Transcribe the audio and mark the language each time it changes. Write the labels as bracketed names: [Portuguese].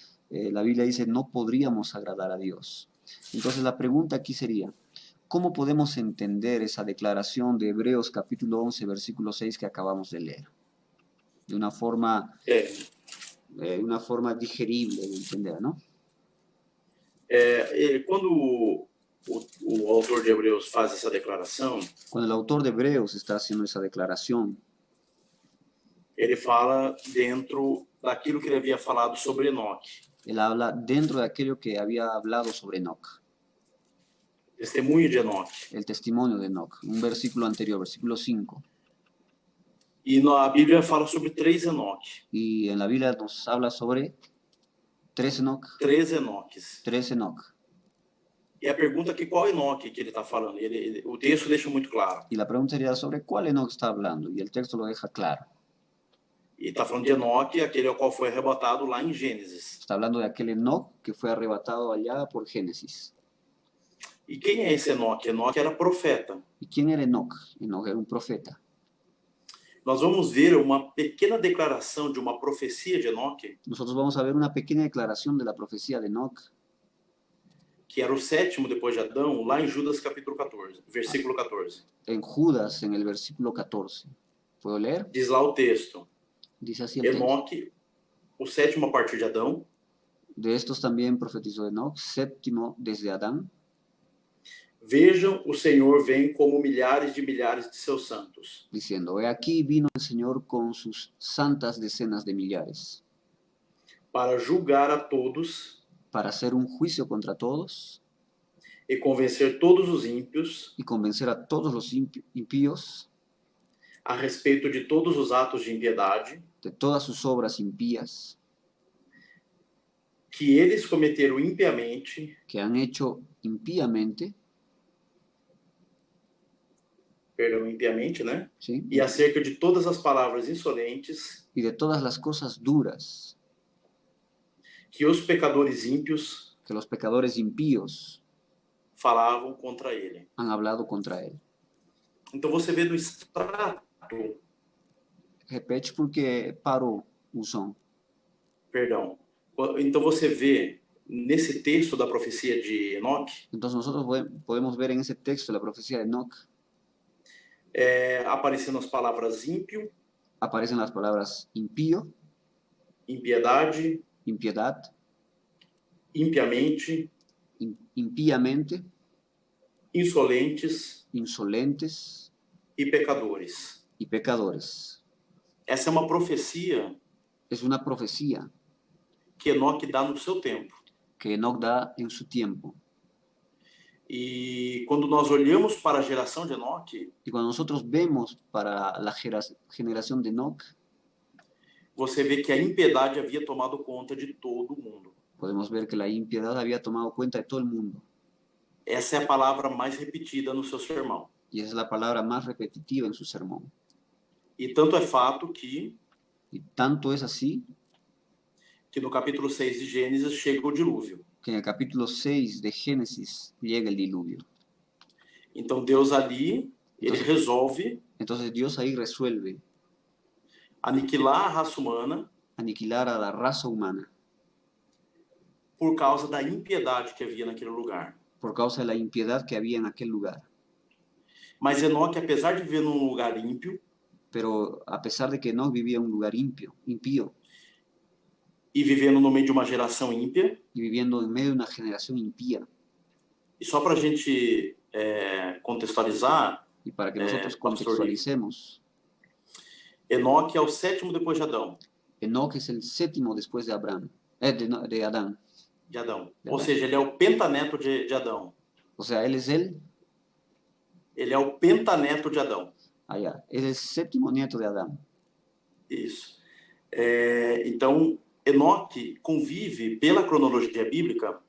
[Spanish] La Biblia dice, no podríamos agradar a Dios. Entonces la pregunta aquí sería, ¿cómo podemos entender esa declaración de Hebreos capítulo 11, versículo 6 que acabamos de leer? De una forma digerible de entender, ¿no? [Portuguese] Quando o autor de Hebreus faz essa declaração, [Spanish] Cuando el autor de Hebreos está haciendo esa declaración, [Portuguese] ele fala dentro daquilo que ele havia falado sobre Enoque. [Spanish] él habla dentro de aquello que había hablado sobre Enoc, [Portuguese] Testemunho de Enoque. [Spanish] el testimonio de Enoc, un versículo anterior, versículo 5. [Portuguese] E a Bíblia fala sobre 3 Enoque. [Spanish] Y en la Biblia nos habla sobre 3 Enoc, [Portuguese] 3 Enoques. [Spanish] 3 Enoc. [Portuguese] E a pergunta aqui, qual Enoque que ele está falando? O texto deixa muito claro. [Spanish] Y la pregunta sería sobre cuál Enoch está hablando, y el texto lo deja claro. [Portuguese] E está falando de Enoque, aquele ao qual foi arrebatado lá em Gênesis. [Spanish] Está hablando de aquel Enoch que fue arrebatado allá por Génesis. [Portuguese] E quem é esse Enoque? Enoque era profeta. [Spanish] ¿Y quién era Enoch? Enoch era un profeta. [Portuguese] Nós vamos ver uma pequena declaração de uma profecia de Enoque, [Spanish] Nosotros vamos a ver una pequeña declaración de la profecía de Enoch, [Portuguese] que era o sétimo depois de Adão, lá em Judas capítulo 14, versículo 14. [Spanish] en Judas, en el versículo 14. ¿Puedo leer? [Portuguese] Diz lá o texto, [Spanish] Dice así el texto. [Portuguese] Enoque, o sétimo a partir de Adão, [Spanish] De estos también profetizó Enoch, séptimo desde Adán. [Portuguese] vejam, o Senhor vem como milhares de seus santos, [Spanish] Diciendo, he aquí vino el Señor con sus santas decenas de millares, [Portuguese] para julgar a todos [Spanish] para hacer un juicio contra todos [Portuguese] e convencer todos os ímpios [Spanish] y convencer a todos los impíos [Portuguese] a respeito de todos os atos de impiedade [Spanish] de todas sus obras impías [Portuguese] que eles cometeram impiamente, [Spanish] que han hecho impíamente, [Portuguese] né? [Spanish] ¿sí? [Portuguese] E acerca de todas as palavras insolentes [Spanish] Y de todas las cosas duras [Portuguese] que os pecadores ímpios [Spanish] que los pecadores impíos [Portuguese] falavam contra ele. [Spanish] han hablado contra él. [Portuguese] Então você vê do extrato, Repete porque parou o som. perdão. Então você vê nesse texto da profecia de Enoque, [Spanish] Entonces nosotros podemos ver en ese texto la profecía de Enoch, [Portuguese] aparecendo as palavras ímpio, [Spanish] aparecen las palabras impío, [Portuguese] impiedade, [Spanish] impiedad, [Portuguese] impiamente, [Spanish] impíamente, [Portuguese] insolentes [Spanish] insolentes [Portuguese] e pecadores. [Spanish] y pecadores. [Portuguese] Essa é uma profecia [Spanish] Es una profecía [Portuguese] que Enoque dá no seu tempo. [Spanish] que Enoch da en su tiempo. [Portuguese] E quando nós olhamos para a geração de Enoque, [Spanish] Y cuando nosotros vemos para la generación de Enoch, [Portuguese] você vê que a impiedade havia tomado conta de todo mundo. [Spanish] podemos ver que la impiedad había tomado cuenta de todo el mundo. [Portuguese] Essa é a palavra mais repetida no seu sermão. [Spanish] Y esa es la palabra más repetitiva en su sermón. [Portuguese] E tanto é fato que [Spanish] Y tanto es así [Portuguese] no capítulo 6 de Gênesis chega o dilúvio. [Spanish] que en el capítulo 6 de Génesis llega el diluvio. [Portuguese] Então Deus ali, ele resolve [Spanish] Entonces Dios ahí resuelve [Portuguese] aniquilar a raça humana [Spanish] aniquilar a la raza humana [Portuguese] por causa da impiedade que havia naquele lugar. [Spanish] por causa de la impiedad que había en aquel lugar. [Portuguese] Mas Enoque, apesar de viver num lugar ímpio, [Spanish] Pero a pesar de que Enoch vivía en un lugar impío [Portuguese] e vivendo no meio de uma geração ímpia, [Spanish] y viviendo en medio de una generación impía, [Portuguese] e só para a gente contextualizar, [Spanish] y para que nosotros [Portuguese] pastor, [Spanish] contextualicemos, [Portuguese] Enoque é o sétimo depois de Adão. [Spanish] Enoch es el séptimo después de Adán. [Portuguese] De Adão. Ou seja, ele é o pentaneto de Adão. [Spanish] O sea, él es [Portuguese] Ele é o pentaneto de Adão. [Spanish] allá, es el séptimo nieto de Adán. [Portuguese] Isso. Então, Enoque convive, pela cronologia bíblica,